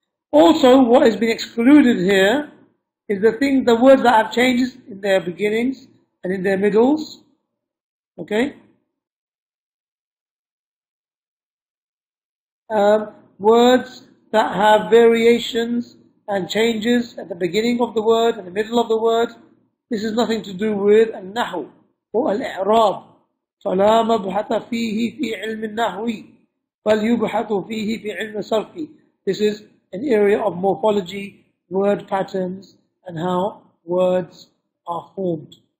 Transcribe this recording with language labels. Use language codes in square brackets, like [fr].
[en] Also, what has been excluded here is the words that have changes in their beginnings and in their middles. Okay? Words that have variations and changes at the beginning of the word and the middle of the word. This is nothing to do with النحو or الإعراب. [ar] فلا مبحث فيه في علم النحو بل يبحث فيه في علم الصرف. [en] This is an area of morphology, word patterns, and how words are formed.